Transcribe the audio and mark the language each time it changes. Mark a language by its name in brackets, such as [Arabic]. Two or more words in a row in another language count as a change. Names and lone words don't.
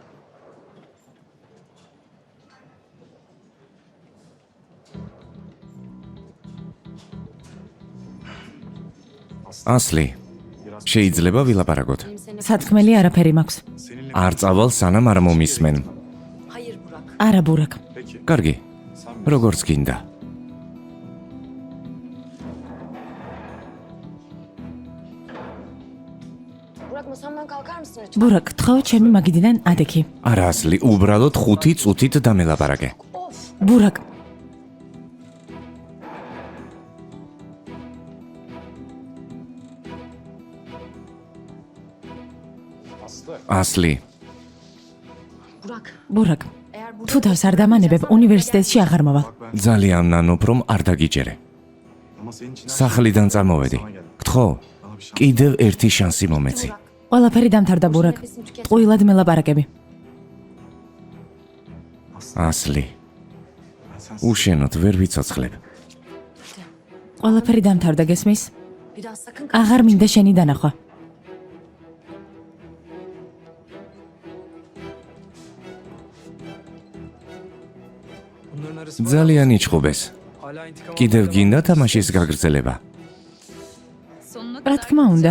[Georgian] ასლი, შეიძლება ვილაპარაკოთ? სათქმელი არაფერი მაქვს. არ წავალ სანამ არ მომისმენ. არა, ბურაკ. კარგი, როგორც გინდა. [Turkish] Burak masamdan kalkar mısın lütfen? [Georgian] ბურაკ, თხოვ ჩემი მაგიდიდან ადექი. არა, ასლი, უბრალოდ 5 წუთით დამელაპარაკე. Of. ბურაკ, ასლი, Burak. ბურაკ. [Turkish] Eğer [Georgian] თუ თავს არ დამანებებ, უნივერსიტეტში აღარ მოვალ. ძალიან ნანობ რომ არ დაგიჯერე. [Turkish] Ama senin için [Georgian] სახლიდან წამოვედი. გთხოვ, კიდევ ერთი შანსი მომეცი. ყველაფერი დამთავრდა, ბურაკ. ტყუილად მელაპარაკები. ასლი, უშენოდ ვერ ვიცოცხლებ. ყველაფერი დამთავრდა, გესმის? [Turkish] bir daha sakın [Georgian] აღარ მინდა შენი დანახვა. ძალიან იჭყობეს. კიდევ გინდა თამაშის გაგრძელება? რა თქმა უნდა.